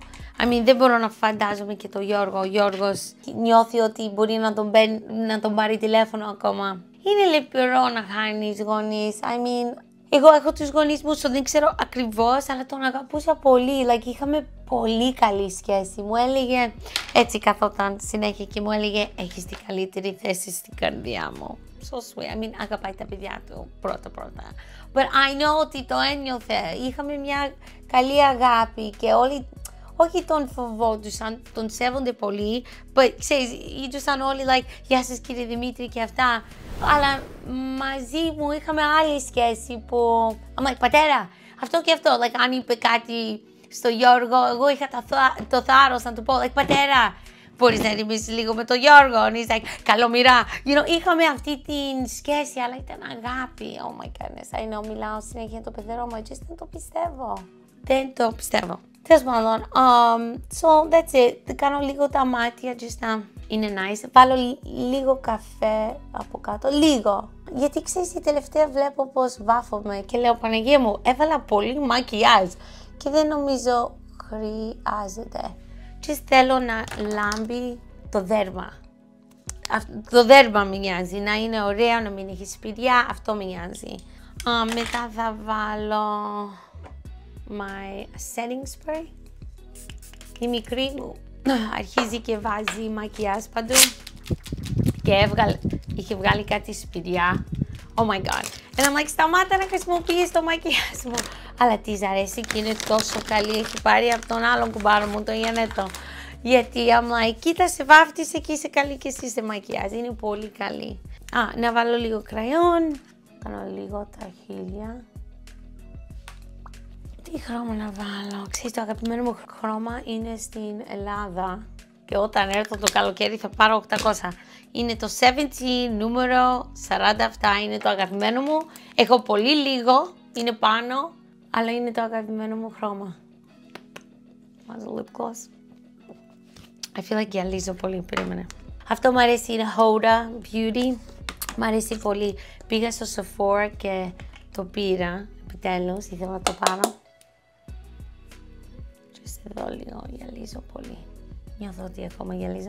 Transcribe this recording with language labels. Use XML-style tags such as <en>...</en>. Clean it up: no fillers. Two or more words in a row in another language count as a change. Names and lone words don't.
<el>Δεν μπορώ να φαντάζομαι και τον Γιώργο. Ο Γιώργος νιώθει ότι μπορεί να τον πάρει τηλέφωνο ακόμα. Είναι λυπηρό να χάνεις γονείς. Εγώ έχω τους γονείς μου, δεν ξέρω ακριβώς, αλλά τον αγαπούσα πολύ. Like, είχαμε πολύ καλή σχέση. Μου έλεγε, έτσι καθόταν συνέχεια και μου έλεγε, έχεις την καλύτερη θέση στην καρδιά μου.</el> <en>So sweet. I mean,</en> <el>αγαπάει τα παιδιά του πρώτα.</el> <en>But I know</en> <el>ότι το ένιωθε. Είχαμε μια καλή αγάπη και όλοι, όχι τον φοβόντουσαν, τον σέβονται πολύ. But ξέρεις, ήτουσαν όλοι like, γεια σας κύριε Δημήτρη και αυτά. Αλλά μαζί μου είχαμε άλλη σχέση που,</el> <en>I'm like,</en> <el>πατέρα, αυτό και αυτό. Like, αν είπε κάτι στο Γιώργο, εγώ είχα το θάρρος να του πω, like, πατέρα, μπορείς να ρημίσεις λίγο με τον Γιώργο.</el> <en>And he's like, Καλομira. You know,</en> <el>είχαμε αυτή την σχέση, αλλά ήταν αγάπη.</el> <en>Oh my goodness, I know,</en> <el>μιλάω συνέχεια το παιδερό μου, just δεν το πιστεύω. Δεν το πιστεύω. Τέλος πάντων,</el> <en>so that's it.</en> <el>Κάνω λίγο τα μάτια, just να είναι nice. Βάλω λίγο καφέ από κάτω, λίγο. Γιατί ξέρεις, η τελευταία βλέπω πως βάφομαι και λέω, Παναγία μου, έβαλα πολύ μακιάζ και δεν νομίζω χρειάζεται. Just θέλω να λάμπει το δέρμα. Το δέρμα με νοιάζει, να είναι ωραίο, να μην έχει σπηριά, αυτό με νοιάζει. Μετά θα βάλω</el> <en>my setting spray.</en> <el>Η μικρή μου αρχίζει και βάζει μακιάζ παντού και είχε βγάλει κάτι σπηριά.</el> <en>Oh my god. And I'm like,</en> <el>σταμάτα να χρησιμοποιείς το μακιάζ μου. Αλλά της αρέσει και είναι τόσο καλή. Έχει πάρει από τον άλλον κουμπάρο μου, τον Ιανέτο. Γιατί</el> <en>I'm like,</en> <el>κοίτα σε βάφτισε και είσαι καλή και εσύ σε μακιάζ. Είναι πολύ καλή. Να βάλω λίγο κραϊόν. Κάνω λίγο τα χείλια. Τι χρώμα να βάλω? Ξέρεις, το αγαπημένο μου χρώμα είναι στην Ελλάδα. Και όταν έρθω το καλοκαίρι θα πάρω 800. Είναι το 70 νούμερο 47, είναι το αγαπημένο μου. Έχω πολύ λίγο, είναι πάνω, αλλά είναι το αγαπημένο μου χρώμα. Βάζω</el> <en>lip gloss. I feel like</en> <el>γυαλίζω πολύ, περίμενε. Αυτό μου αρέσει, είναι Huda Beauty. Μ' αρέσει πολύ. Πήγα στο Sephora και το πήρα, επιτέλους, ήθελα να το πάρω. Και εδώ λίγο γυαλίζω πολύ. Νιώθω ότι ακόμα γυαλίζω.</el>